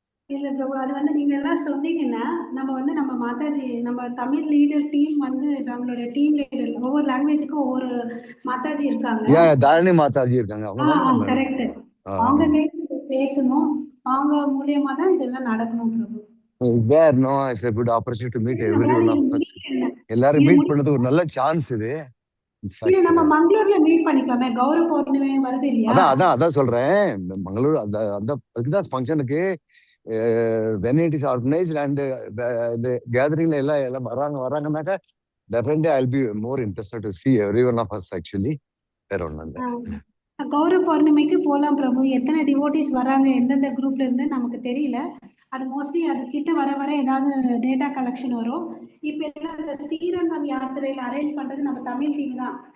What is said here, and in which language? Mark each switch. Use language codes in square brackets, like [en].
[ta] இல்ல பிரபு, அது வந்து நீங்க எல்லாம் சொன்னீங்கன்னா நம்ம மாதாஜி, நம்ம தமிழ் லீடர் டீம் வந்து நம்மளுடைய டீம் லீடர் ஒவ்வொரு லாங்குவேஜுக்கும் ஒவ்வொரு மாதாஜி இருக்காங்க. ஏன் தாரணி மாதாஜி இருக்காங்க, அவங்க தானே நம்ம. கரெக்ட். அவங்க கையில பேசணும், அவங்க மூலியமா தான் இதெல்லாம் நடக்கணும் பிரபு. [en] There, no, it's a good opportunity to meet everyone of us. [ta] எல்லாரும் மீட் பண்ணது ஒரு நல்ல சான்ஸ் இது. நம்ம மங்களூர்ல மீட் பண்ணிக்கலாமே, கௌரவ பௌர்ணமி வருது இல்லையா? அதான் சொல்றேன். மங்களூர் அதுதான் ஃபங்க்ஷனுக்கு [en] when it is organized and the gathering [ta] எல்லாம் வராங்கனாக்கா [en] definitely I'll be more interested to see everyone of us actually. [ta] வேற ஒண்ணும் இல்ல. கௌரவ பௌர்ணமிக்கு போலாம் பிரபு. எத்தனை டிவோட்டிஸ் வராங்க எந்தெந்த குரூப்ல இருந்து நமக்கு தெரியல. அது மோஸ்ட்லி அது கிட்ட வர ஏதாவது டேட்டா கலெக்ஷன் வரும். இப்ப எல்லாம் ஸ்ரீரங்கம் யாத்திரையில அரேஞ்ச் பண்றது நம்ம தமிழ் டீம் தான்.